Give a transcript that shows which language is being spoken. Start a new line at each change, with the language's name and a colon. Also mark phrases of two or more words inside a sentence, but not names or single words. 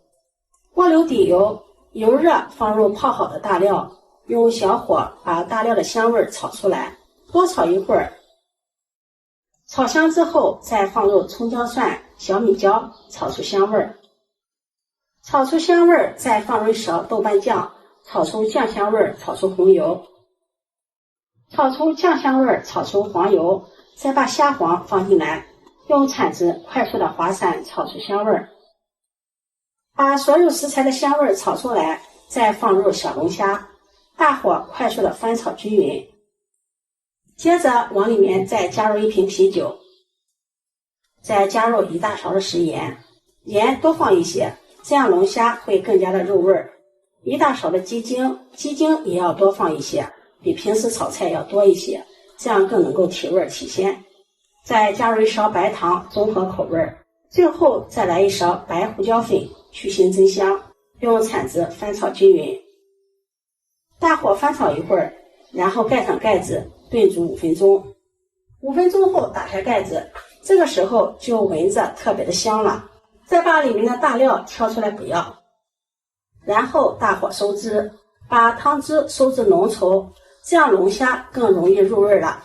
Chinese: 鍋留底油，油熱放入泡好的大料，用小火把大料的香味炒出來，多炒一會兒。炒香之後，再放入蔥姜蒜、小米椒，炒出香味兒。炒出香味，再放入一勺豆瓣醬，炒出醬香味，炒出红油。炒出酱香味，炒出黄油，再把蝦黄放进来，用铲子快速的划散，炒出香味。把所有食材的香味炒出来，再放入小龙虾，大火快速的翻炒均匀。接着往里面再加入一瓶啤酒，再加入1大勺的食盐，盐多放一些，这樣龙蝦會更加的入味兒。1大勺的雞精，雞精也要多放一些，比平時炒菜要多一些，這樣更能夠提味提鮮。再加入1勺白糖，中和口味。最後再來1勺白胡椒粉，去腥增香，用鏟子翻炒均匀。大火翻炒一會兒，然後蓋上蓋子燉煮5分鐘。5分鐘後打開蓋子，這個時候就聞着特別的香了。再把裡面的大料挑出來不要，然後大火收汁，把湯汁收至濃稠，這樣龍蝦更容易入味了。